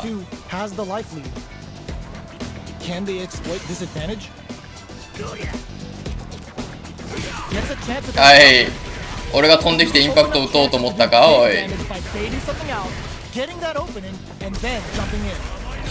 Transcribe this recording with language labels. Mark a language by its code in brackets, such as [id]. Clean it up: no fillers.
[en] Player 2 has the life lead. Can they exploit this advantage? Gets a chance to [ja] はい。俺が飛んできてインパクト打とうと思ったか、おい。 [en] by baiting something out, getting that opening, and then jumping in.